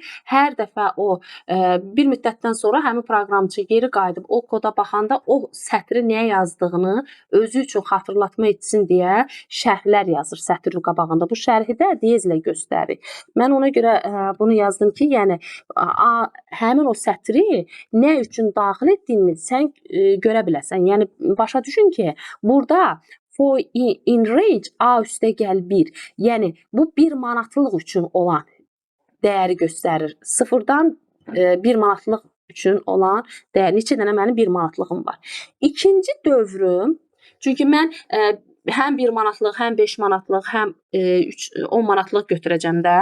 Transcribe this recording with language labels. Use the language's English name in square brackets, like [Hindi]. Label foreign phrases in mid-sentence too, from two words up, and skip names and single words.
[Azerbaijani] Hər dəfə o bir müddətdən sonra həmin proqramçı geri qayıdıb o koda baxanda o sətri nəyə yazdığını özü üçün xatırlatma etsin deyə şərhlər yazır sətrin qabağında. Bu şərhi də diyezlə göstərir. Mən ona görə bunu yazdım ki, yəni həmin o sətri nə üçün daxil etdiyini sən görə biləsən. Yəni başa düşün ki, burada [English] for in range A [Azerbaijani] üstə gəl 1. Yəni bu 1 manatlıq üçün olan dəyəri göstərir. Sıfırdan 1 manatlıq üçün olan dəyər. Neçə dənə mənim 1 manatlığım var. İkinci dövrüm, çünki mən həm 1 manatlıq, həm 5 manatlıq, həm 10 manatlıq götürəcəm də.